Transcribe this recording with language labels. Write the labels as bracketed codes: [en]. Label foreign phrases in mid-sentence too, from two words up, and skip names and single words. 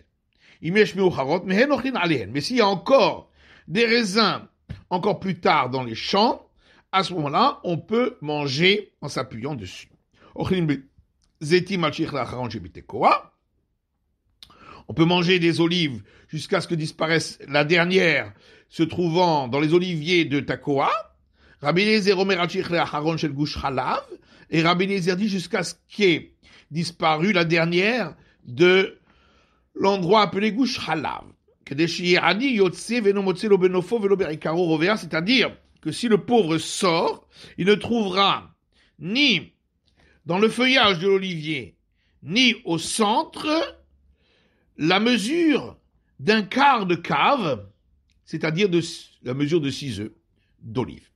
[fr] Mais s'il y a encore des raisins encore plus tard dans les champs, à ce moment-là, on peut manger en s'appuyant dessus. On peut manger des olives jusqu'à ce que disparaisse la dernière se trouvant dans les oliviers de Takoa. [he] רבי אליעזר אומר אחרון של גוש חלב. [fr] Et Rabbi Eliezer dit jusqu'à ce qu'ait disparu la dernière de l'endroit appelé Gush Halav. C'est-à-dire que si le pauvre sort, il ne trouvera ni dans le feuillage de l'olivier, ni au centre, la mesure d'un quart de cave, c'est-à-dire de la mesure de 6 œufs d'olive.